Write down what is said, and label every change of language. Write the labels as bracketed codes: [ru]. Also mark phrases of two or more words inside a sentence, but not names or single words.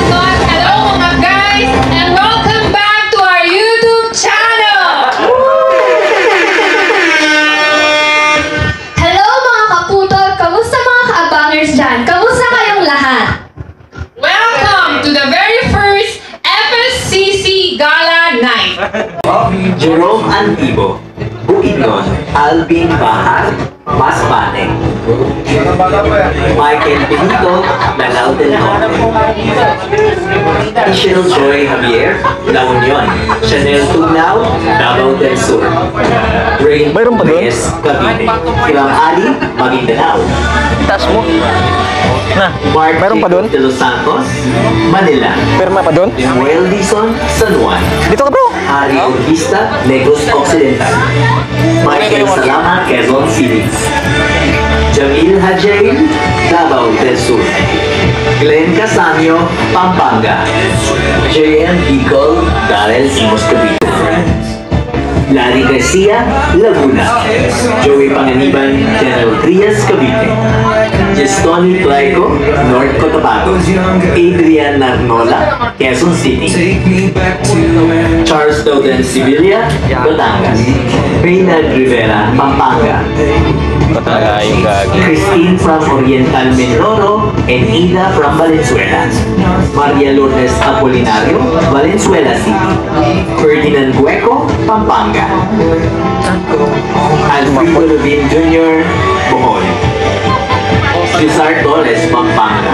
[en] Hello mga guys, and welcome back to our YouTube channel. [tl] Hello mga kaputol, kamusta mga ka-abangers dyan? Kamusta kayong lahat? [en] Welcome to the very first FSCC Gala Night. Jerome Antibo, Bukidnon, Alvin Bahar, Masbate, Michael Benito, Lanao del Norte, Additional Joy Javier, La Union, Chanel Tugnao, Davao del Sur, Rain Reyes, Cavite, Silang Ali, Maguindanao, [tl] Taas mo. Na, Mark mayroon pa doon? De Los Santos, Manila, Perma pa doon? Samuel Dizon, San Juan, Dito ka bro! [en] Harry Urquista, Negros Occidental, Michael Salama, Quezon City, Jamil Hajail, Davao del Sur. Glenn Casanyo, Pampanga. J.M. Bicol, Darel Simos Cavite. Larry Garcia, Laguna. Joey Panganiban, General Trias, Cavite. Jestoni Plaico, North Cotabato. Adrian Narnola, Quezon City. Charles Doden Sibilia, Batangas. Reynald Rivera, Pampanga. [tl] Ito talaga yung gagi. [en] Christine from Oriental Mindoro and Ida from Valenzuela. Maria Lourdes Apolinario, Valenzuela City. Ferdinand Gueco, Pampanga. Alfredo Levin Jr., Bohol. Cesar Torres, Pampanga.